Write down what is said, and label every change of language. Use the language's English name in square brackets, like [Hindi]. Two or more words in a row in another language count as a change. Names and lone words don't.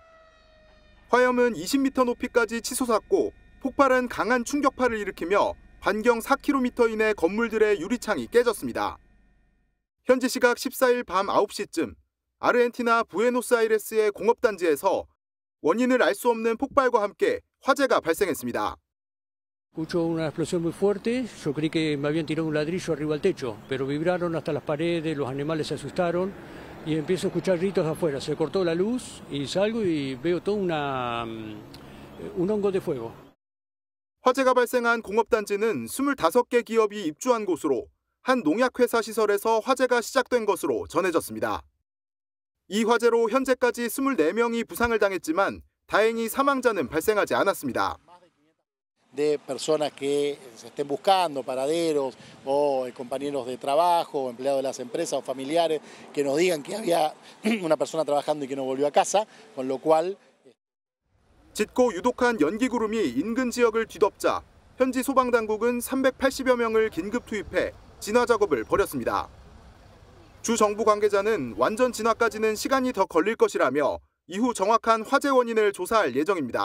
[Korean] 화염은 20m 높이까지 치솟았고 폭발은 강한 충격파를 일으키며 반경 4km 이내 건물들의 유리창이 깨졌습니다. 현지 시각 14일 밤 9시쯤 아르헨티나 부에노스아이레스의 공업단지에서 원인을 알 수 없는 폭발과 함께 화재가 발생했습니다. [Spanish] Escucho una explosión muy fuerte, yo creí que me habían tirado un ladrillo arriba al techo, pero vibraron hasta las paredes, los animales se asustaron y empiezo a escuchar gritos afuera. Se cortó la luz y salgo y veo todo un hongo de fuego. [Korean] 화재가 발생한 공업단지는 25개 기업이 입주한 곳으로 한 농약회사 시설에서 화재가 시작된 것으로 전해졌습니다. 이 화재로 현재까지 24명이 부상을 당했지만 다행히 사망자는 발생하지 않았습니다. [Spanish] De personas que se estén buscando, paraderos o compañeros de trabajo, o empleados de las empresas o familiares que nos digan que había una persona trabajando y que no volvió a casa, con lo cual [Korean] 짙고 유독한 연기 구름이 인근 지역을 뒤덮자 현지 소방당국은 380여 명을 긴급 투입해 진화 작업을 벌였습니다. 주 정부 관계자는 완전 진화까지는 시간이 더 걸릴 것이라며 이후 정확한 화재 원인을 조사할 예정입니다.